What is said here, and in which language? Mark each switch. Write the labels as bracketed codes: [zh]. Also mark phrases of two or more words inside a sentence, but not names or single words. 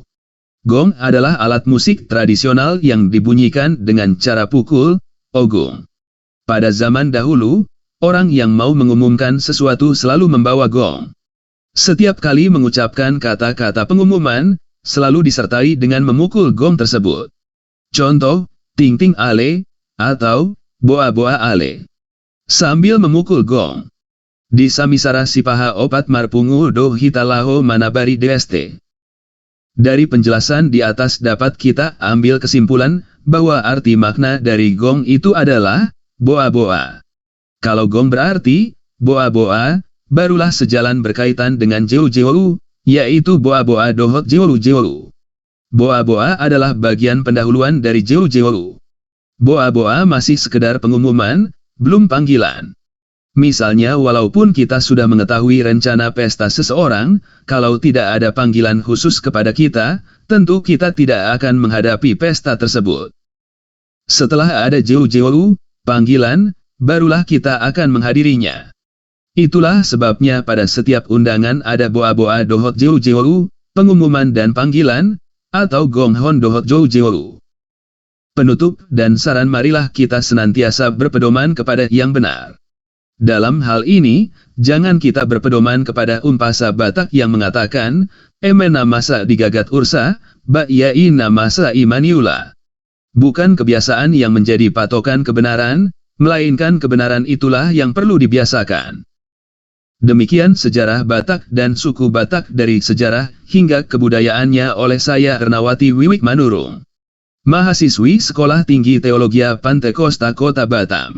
[id] Gong adalah alat musik tradisional yang dibunyikan dengan cara pukul, ogung. Pada zaman dahulu, orang yang mau mengumumkan sesuatu selalu membawa gong. Setiap kali mengucapkan kata-kata pengumuman, selalu disertai dengan memukul gong tersebut. Contoh, [bbc] ting ting ale, atau boa boa ale. [id] Sambil memukul gong. [bbc] Di samisara sipaha opat marpungu do hitalaho manabari deste. [id] Dari penjelasan di atas dapat kita ambil kesimpulan bahwa arti makna dari gong itu adalah boa-boa. Kalau gong berarti boa-boa, barulah sejalan berkaitan dengan jeu jeu, yaitu [bbc] boa-boa dohot jeu jeu. [id] Boa-boa adalah bagian pendahuluan dari jeu jeu. Boa-boa masih sekedar pengumuman, belum panggilan. Misalnya walaupun kita sudah mengetahui rencana pesta seseorang, kalau tidak ada panggilan khusus kepada kita, tentu kita tidak akan menghadapi pesta tersebut. Setelah ada jeu jeu, panggilan, barulah kita akan menghadirinya. Itulah sebabnya pada setiap undangan ada [bbc] boa-boa dohot jeu jeu, [id] pengumuman dan panggilan, atau [bbc] gonghon dohot jeu jeu. [id] Penutup dan saran marilah kita senantiasa berpedoman kepada yang benar. Dalam hal ini, jangan kita berpedoman kepada umpasa Batak yang mengatakan, [bbc] emena masa digagat ursa, ba'yai namasa imaniula. [id] Bukan kebiasaan yang menjadi patokan kebenaran, melainkan kebenaran itulah yang perlu dibiasakan. Demikian sejarah Batak dan suku Batak dari sejarah hingga kebudayaannya oleh saya Ernawati Wiwik Manurung. Mahasiswi Sekolah Tinggi Teologia Pantekosta Kota Batam.